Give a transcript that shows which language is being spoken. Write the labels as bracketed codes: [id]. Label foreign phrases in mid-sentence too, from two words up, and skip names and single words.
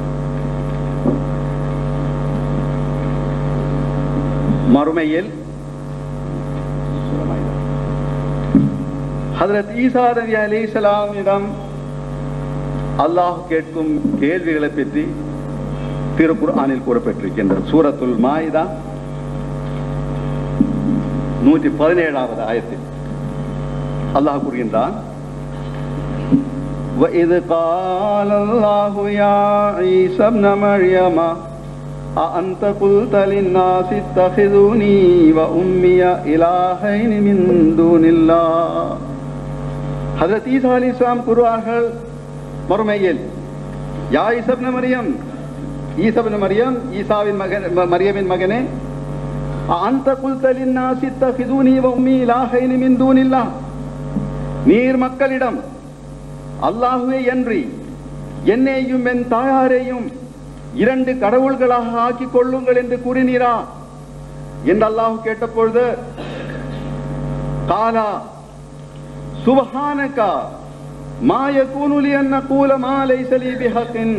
[ta] மறுமையில் ஹஜ்ரத் ஈசா நபி அலைஹிஸ்ஸலாமிடம் அல்லாஹ் கேட்கும் கேள்விகளை பற்றி திருக்குர்ஆனில் கூறப்பட்டிருக்கின்றது. சூரத்துல் மாயிதா 117வது ஆயத்தில் அல்லாஹ் கூறுகின்றான், [ar] وَإِذْ قَالَ اللَّهُ يَا عِيسَى ابْنَ مَرْيَمَ أَأَنْتَ قُلْتَ لِلنَّاسِ اتَّخِذُونِي وَأُمِّيَ إِلَٰهَيْنِ مِن دُونِ اللَّهِ. [ta] ஹஜ்ரத் ஈசா அலைஹிஸ்ஸலாம் கூறுவார்கள் மறுமையில், யா ஈசா இப்னு மரியம், ஈசா இப்னு மரியம், ஈசாவின் மகன், மரியமின் மகனே, [ar] أنت قلت للناس اتخذوني وأمي إلهين من دون الله, [ta] நீர் மக்களிடம் அல்லாஹ்வே அன்றி என்னையும் என் தாயாரையும் 2 கடவுள்களாக ஆக்கிக் கொள்ளுங்கள் என்று கூறினீரா என்று அல்லாஹ் கேட்டபொழுது, [ar] قال سبحانك ما يكون لي أن أقول ما ليس لي بحق.